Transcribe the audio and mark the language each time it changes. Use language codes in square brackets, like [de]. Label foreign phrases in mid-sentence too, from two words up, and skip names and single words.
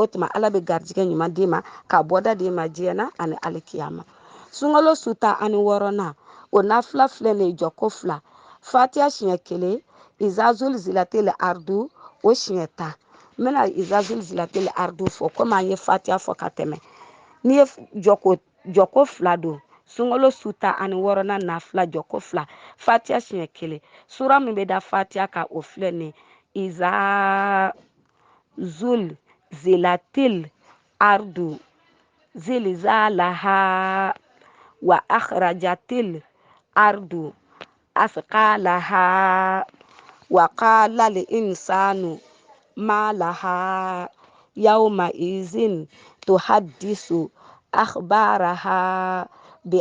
[bm] tuma ala bɛ garijigɛ ɲuman d'i ma ka bɔda d'i ma diɲɛ na ani alikiyama sunkalo su ta ani 6nan o nafila filɛ nin ye jɔko 2 fatiya siɲɛ kelen [ar] إذا زلزلت الأرض [bm] o siɲɛ 10 n bɛna [ar] إذا زلزلت الأرض [bm] fɔ komi an ye fatiya fɔ ka tɛmɛ n'i ye jɔko 2 don sunkalo su ta ani 6nan nafila jɔko 2 fatiya siɲɛ kelen sura min bɛ da fatiya kan o filɛ nin ye [ar] إذا زلزلت الأرض زلزالها وأخرجت الأرض أثقالها وقال الإنسان ما لها يومئذ تحدث أخبارها ب